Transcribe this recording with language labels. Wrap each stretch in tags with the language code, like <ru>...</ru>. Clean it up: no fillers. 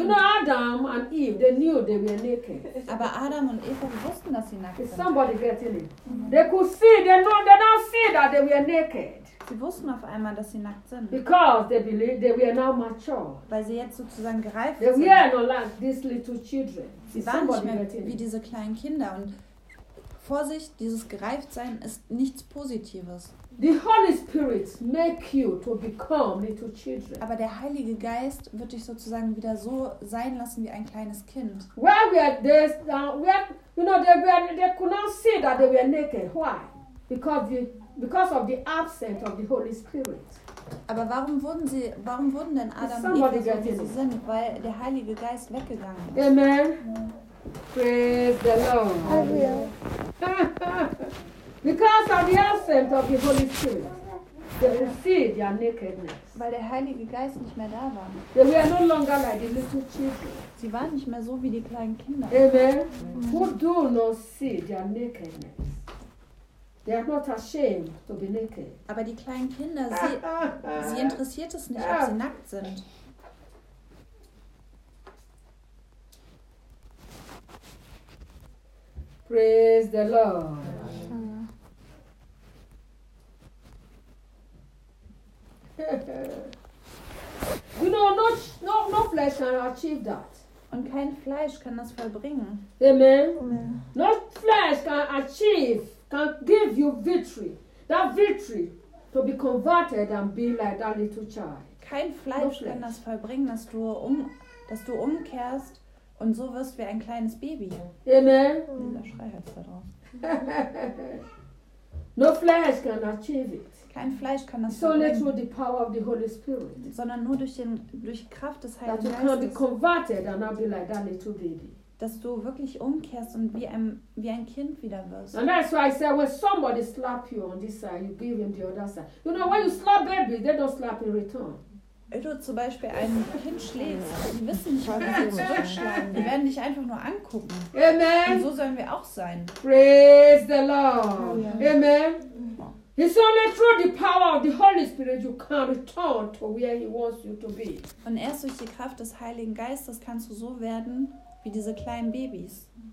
<en>You know, Adam and Eve, they knew they were naked.</en> <de>Aber Adam und Eva wussten, dass sie nackt sind.</de> <en>Is somebody getting it? They could see, they know, they don't see that they were naked.</en> <de>Sie wussten auf einmal, dass sie nackt sind.</de> <en>Because they believe they were now mature.</en> <de>Weil sie jetzt sozusagen gereift sind.</de> <en>They were not like these little children.</en> <de>Sie waren nicht mehr wie diese kleinen Kinder. Und Vorsicht, dieses Gereiftsein ist nichts Positives.</de> <en>The Holy Spirit make you to become little children.</en> <de>Aber der Heilige Geist wird dich sozusagen wieder so sein lassen wie ein kleines Kind.</de> <en>Where we are this, you know, they could not see that they were naked. Why? Because of the absence of the Holy Spirit.</en> <de>Aber warum wurden denn Adam und Eva so wie sie sind? Weil der Heilige Geist weggegangen ist.</de> <en>Amen. Praise the Lord. Because of the absence of the Holy Spirit, they received their nakedness.</en> <de>Weil der Heilige Geist nicht mehr da war.</de> <en>They were no longer like the little children.</en> <de>Sie waren nicht mehr so wie die kleinen Kinder.</de> <en>Amen. Who do not see their nakedness? They are not ashamed to be naked.</en> <de>Aber die kleinen Kinder, sie interessiert es nicht, ob sie nackt sind.</de> <en>Praise the Lord. You know, no flesh can achieve that.</en> <de>Und kein Fleisch kann das vollbringen.</de> <en>Amen. No flesh can achieve. Can give you victory, that victory to be converted and be like that little child.</en> <de>Kein Fleisch kann das vollbringen, dass du umkehrst und so wirst wie ein kleines Baby.</de> <en>Amen.</en> <de>Der Schrei hört's da drauf.</de> <en>No flesh can achieve it.</en> <de>Kein Fleisch kann das bringen. Sondern nur durch Kraft des Heiligen</de> <en>that You can be converted and be like that little baby.</en> <de>Dass du wirklich umkehrst und wie ein Kind wieder wirst.</de> <en>And that's why I say when somebody slap you on this side, you give him the other side. You know when you slap baby, they don't slap in return.</en> <de>Wenn du zum Beispiel ein Kind schlägst, die wissen nicht, warum sie zurückschlagen. Die werden dich einfach nur angucken.</de> <en>Amen.</en> <de>Und so sollen wir auch sein.</de> <en>Praise the Lord. Yeah. Amen. Yeah. It's only through the power of the Holy Spirit you can return to where He wants you to be.</en> <de>Und erst durch die Kraft des Heiligen Geistes kannst du so werden wie diese kleinen Babys.</de>